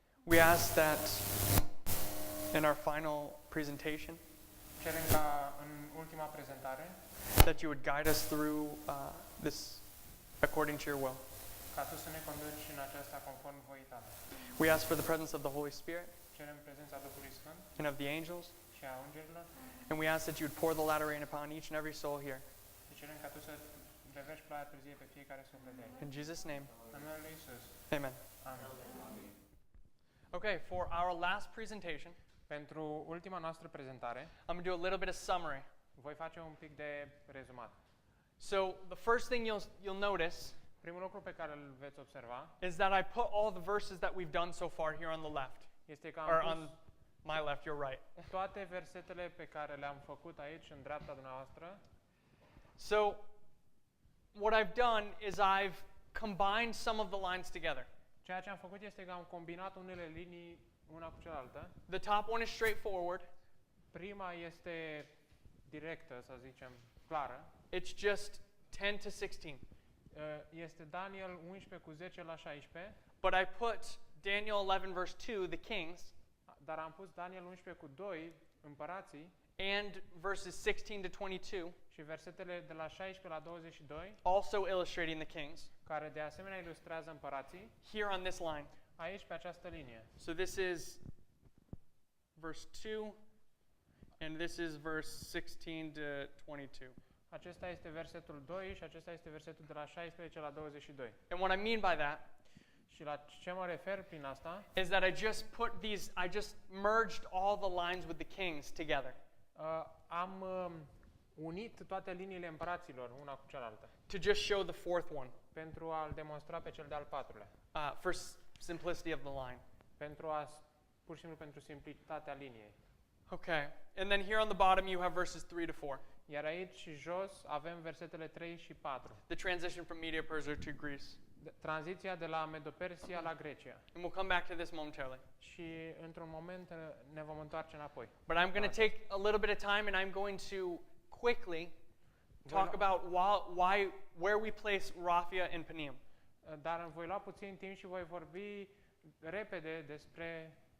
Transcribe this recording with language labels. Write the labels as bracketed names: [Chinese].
[English] We ask that in our final presentation [Romanian] Cerem ca în ultima prezentare [English] that you would guide us through this according to your will. [Romanian] ca tu să ne conduci în aceasta conform voii tale. [English] We ask for the presence of the Holy Spirit [Romanian] Cerem prezența Duhului Sfânt [English] and of the angels, [Romanian] și a îngerilor [English] and we ask that you would pour the latter rain upon each and every soul here. [Romanian] și cerem ca tu să vevești ploaia târzie pe fiecare suflet de aici. [English] In Jesus' name, [Romanian] În numele lui Isus. [English] amen. [Romanian] Amin. [English] Okay, for our last presentation, [Romanian] Pentru ultima noastră prezentare, [English] I'm going to do a little bit of summary. [Romanian] voi face un pic de rezumat. [English] So the first thing you'll notice [Romanian] Primul lucru pe care îl veți observa [English] is that I put all the verses that we've done so far here on the left, [Romanian] este că [English] or [Romanian] am [English] on my left, you're right. [Romanian] pus toate versetele pe care le-am făcut aici, în dreapta dumneavoastră. [English] So what I've done is I've combined some of the lines together. [Romanian] Ceea ce am făcut este că am combinat unele linii una cu cealaltă. [English] The top one is straightforward. [Romanian] Prima este directă, să zicem, clară. [English] It's just 10 to 16. [Romanian] Este Daniel 11 cu 10 la 16, [English] But I put Daniel 11 verse 2, the kings, [Romanian] dar am pus Daniel 11 cu 2, împărații, [English] and verses 16 to 22, [Romanian] și versetele de la 16 la 22, [English] also illustrating the kings, [Romanian] care de asemenea ilustrează împărații, [English] here on this line. [Romanian] aici pe această linie. [English] So this is verse 2, and this is verse 16 to 22. [Romanian] Acesta este versetul 2 și acesta este versetul de la 16 la 22. [English] And what I mean by that [Romanian] Și la ce mă refer prin asta? [English] is that I just merged all the lines with the kings together [Romanian] Am unit toate liniile împăraților una cu cealaltă [English] to just show the fourth one, [Romanian] pentru a-l demonstra pe cel de-al patrulea. [English] for simplicity of the line. [Romanian] Pur și simplu pentru simplitatea liniei. [English] Okay, and then here on the bottom you have verses 3 to 4, [Romanian] Iar aici jos avem versetele 3 și 4. [English] the transition from Media-Persia to Greece. [Romanian] Tranziția de la Medo-Persia la Grecia. [English] And we'll come back to this momentarily. [Romanian] Și într-un moment ne vom întoarce înapoi. [English] But I'm going to take a little bit of time and I'm going to quickly talk about where we place Raphia and Peniam. [Romanian] Dar voi lua puțin timp și voi vorbi repede despre